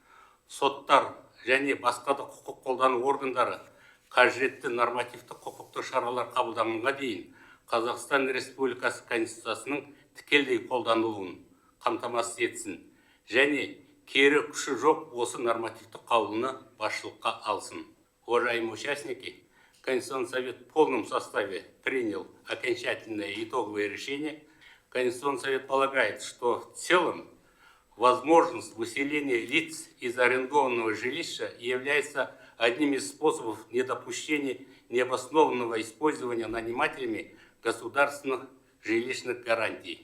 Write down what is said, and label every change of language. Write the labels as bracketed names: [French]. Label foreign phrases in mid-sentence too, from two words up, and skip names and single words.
[Kazakh] Соттар және басқа да құқық қолдану органдары қажетті нормативті құқықтық шаралар қабылданғанға дейін Қазақстан Республикасы Конституциясының тікелей қолданылуын қамтамасыз етсін және кері күші жоқ осы нормативті қаулыны басшылыққа алсын. [Russian] Уважаемые участники, Конституционный совет в полном составе принял окончательное итоговое решение. Конституционный совет полагает, что в целом возможность выселения лиц из арендованного жилища является одним из способов недопущения необоснованного использования нанимателями государственных жилищных гарантий.